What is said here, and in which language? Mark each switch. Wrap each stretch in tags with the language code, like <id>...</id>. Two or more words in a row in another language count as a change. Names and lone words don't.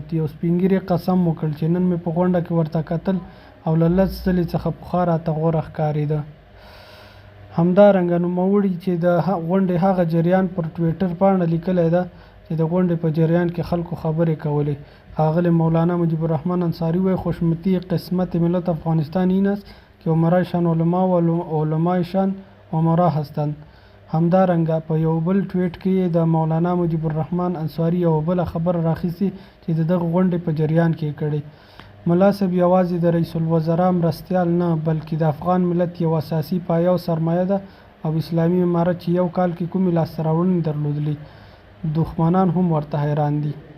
<ps>یو سپین ږیري قسم وکړ چې نن مې په غونډه کې ورته کتل او له لس ځلې څخه پخوا راته غوره ښکارېده. همدارنګه نوموړي چې د غونډې هغه جریان پر ټویټر پاڼه لیکلی ده چې د غونډې په جریان کې خلکو خبرې کولې. ښاغلی مولانا مجیب الرحمن انصاری وایي</ps> <fa>خوشمتی قسمت ملت افغانستان این است که عمرایشان علما و علمایشان امرا هستند.</fa> <ps>همدارنګه په یو بل ټویټ کې د مولانا مجیب الرحمن انصاری یو بله خبره راخیستې چې د دغه غونډې په جریان کې کړې. ملا صاحب یوازې د رئیس الوزرا مرستیال نه بلکې د افغان ملت یو اساسي پایه او سرمایه ده او اسلامي امارت چې یو کال کې کومې لاسته راوړنې درلودلې، دښمنان هم ورته حیران دي.</ps>